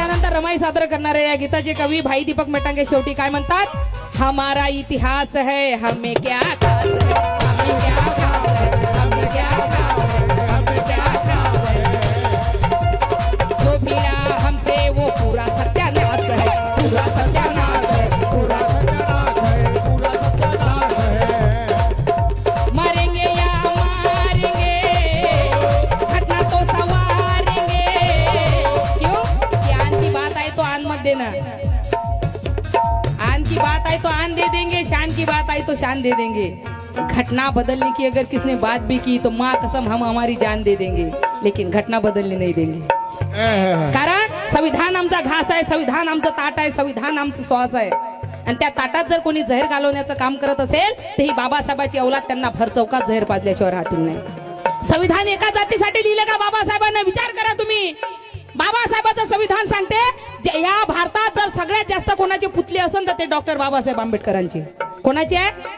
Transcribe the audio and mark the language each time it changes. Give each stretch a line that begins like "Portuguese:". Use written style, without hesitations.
Marathi: रमाई सादर करणारे या गीताचे कवी भाई दीपक मेटांगे शेवटी काय म्हणतात?
Hindi: हमारा इतिहास है, हमें क्या खास है, हमें क्या खास है, हमें क्या खास है, हमें क्या खास है. जो भिड़ा हमसे वो पूरा सत्यानाश है, पूरा सत्यानाश है, पूरा सत्यानाश है, पूरा सत्यानाश है. मरेंगे या मारेंगे, घटना तो सवारेंगे. क्यों? आन की बात आई तो आन मत देना, आन की बात आई तो आन दे देंगे, शान की बात आई तो शान दे देंगे. घटना बदलने की अगर किसने बात भी की तो माँ कसम हम हमारी जान दे देंगे, लेकिन घटना बदलने नहीं देंगे.
Marathi: कारण संविधान आमचा घास आहे, संविधान आमचं ताट आहे, संविधान आमचं श्वास आहे. आणि त्या ताटात जर कोणी जहर घालवण्याचं काम करत असेल तर ही बाबासाहेबाची औलाद त्यांना भर चौकात जहर पाजल्याशिवाय राहतील नाही. संविधान एका जातीसाठी लिहिलं का बाबासाहेबांना? विचार करा तुम्ही. बाबासाहेबांचं संविधान सांगते या भारतात जर सगळ्यात जास्त कोणाचे पुतले असेल तर ते डॉक्टर बाबासाहेब आंबेडकरांचे. कोणाचे आहे?